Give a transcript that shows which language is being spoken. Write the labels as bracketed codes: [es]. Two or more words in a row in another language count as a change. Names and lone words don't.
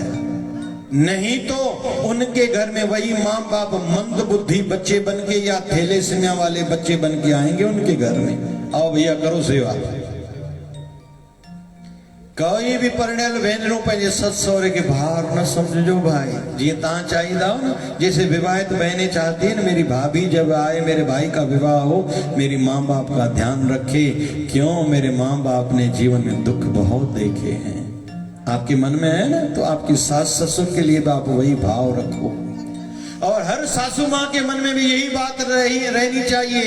[hi] नहीं तो उनके घर में वही माँ बाप मंद बुद्धि बच्चे बन के या थैलेसीमिया वाले बच्चे बन के आएंगे उनके घर में। आओ भैया करो सेवा। [sd] कोई भी परिणयल भेनरू पंहिंजे ससु सहुरे के बाहर न समझो भाई, जी तव्हां चाहींदा हो न, [hi] जैसे विवाहित बहनें चाहती है न मेरी भाभी जब आए मेरे भाई का विवाह हो मेरी माँ बाप का ध्यान रखे। क्यों? मेरे माँ बाप ने जीवन में दुख बहुत देखे हैं। आपके मन में है ना, तो आपकी सास ससुर के लिए भी आप वही भाव रखो। और हर सासू माँ के मन में भी यही बात रहनी चाहिए।